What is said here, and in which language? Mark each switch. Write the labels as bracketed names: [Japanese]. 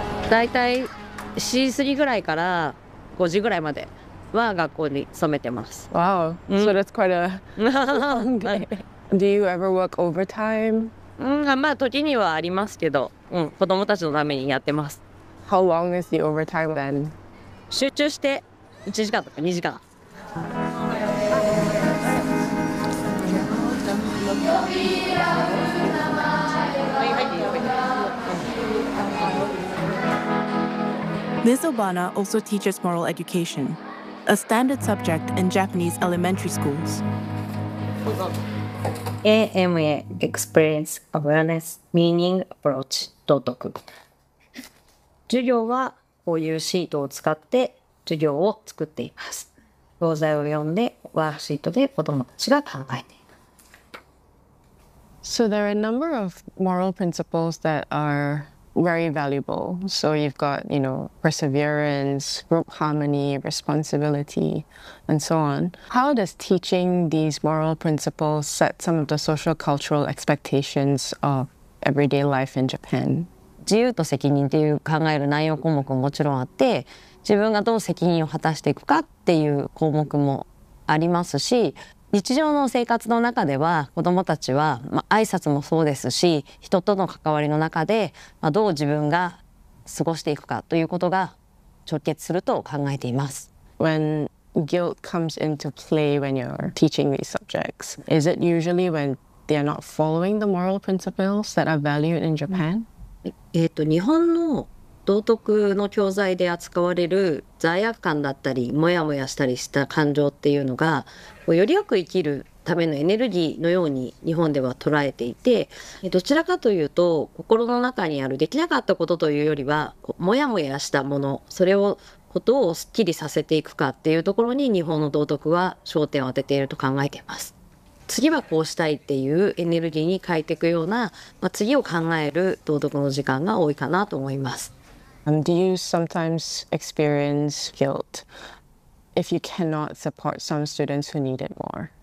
[Japanese] 大体4時過ぎぐらいから5時ぐらいまでは学校に勤めてます。 [English] Wow, so that's quite a long day. Do you ever work overtime? [Japanese] まあ時にはありますけど、子供たちのためにやってます。 [English] How long is the overtime then? [Japanese] 集中して1時間とか2時間。 [English] Ms. Obana also teaches moral education, a standard subject in Japanese elementary schools. AMA Experience Awareness Meaning Approach 道徳。 [Japanese] 授業はこういうシートを使って授業を作っています。教材を読んでワークシートで子どもたちが考えています。 [English] So there are a number of moral principles that are very valuable. So you've got, you know, perseverance, group harmony, responsibility, and so on. How does teaching these moral principles set some of the social cultural expectations of everyday life in Japan? [Japanese] 自由と責任っていう考える内容項目ももちろんあって、自分がどう責任を果たしていくかっていう項目もありますし、日常の生活の中では子どもたちは、挨拶もそうですし、人との関わりの中で、どう自分が過ごしていくかということが直結すると考えています。 [English] When guilt comes into play when you're teaching these subjects, is it usually when they are not following the moral principles that are valued in Japan? [Japanese] 日本の道徳の教材で扱われる罪悪感だったりモヤモヤしたりした感情っていうのが、よりよく生きるためのエネルギーのように日本では捉えていて、どちらかというと心の中にあるできなかったことというよりはモヤモヤしたもの、それをことをすっきりさせていくかっていうところに日本の道徳は焦点を当てていると考えています。次はこうしたいっていうエネルギーに変えていくような、次を考える道徳の時間が多いかなと思います。 [English] Do you sometimes experience guilt if you cannot support some students who need it more?